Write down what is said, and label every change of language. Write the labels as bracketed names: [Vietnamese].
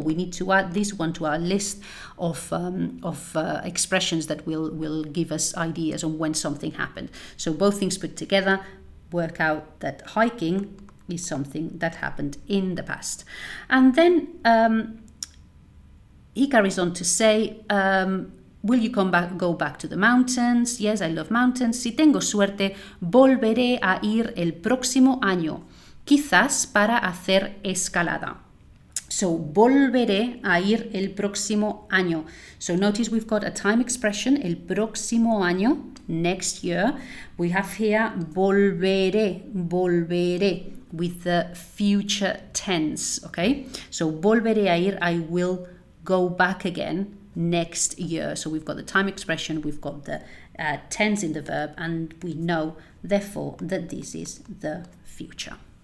[English] We need to add this one to our list of expressions that will give us ideas on when something happened. So both things put together work out that hiking is something that happened in the past. And then he carries on to say, will you go back to the mountains? Yes, I love mountains. [Spanish] Si tengo suerte, volveré a ir el próximo año, quizás para hacer escalada. So, volveré a ir el próximo año. [English] So, notice we've got a time expression, [Spanish] el próximo año, [English] next year. We have here volveré, with the future tense, okay? So, [Spanish] volveré a ir, [English] I will go back again next year. So we've got the time expression, we've got the tense in the verb, and we know, therefore, that this is the future.